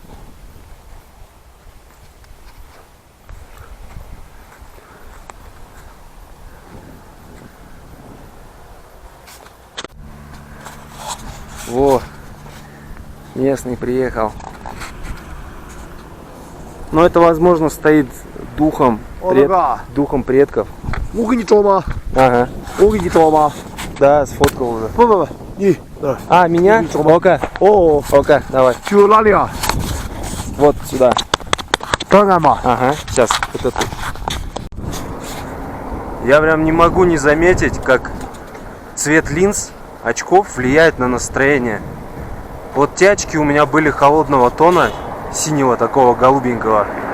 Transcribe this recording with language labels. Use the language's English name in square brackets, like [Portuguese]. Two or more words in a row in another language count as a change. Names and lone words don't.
[Russian] Во, местный приехал. Но это, возможно, стоит духом, духом предков. [Chinese] 我给你找吗？ [Russian] Ага. [Chinese] 我给你找吗？ [Russian] Да, сфоткал уже. [Chinese] 不，你来。 [Russian] А, меня? Ока. 哦， Ока, давай. [Chinese] 去哪里啊？ [Russian] Вот сюда. [Chinese] 看看吧。 [Russian] Ага, сейчас. Вот это. Я прям не могу не заметить, как цвет линз очков влияет на настроение. Вот те очки у меня были холодного тона, синего такого голубенького.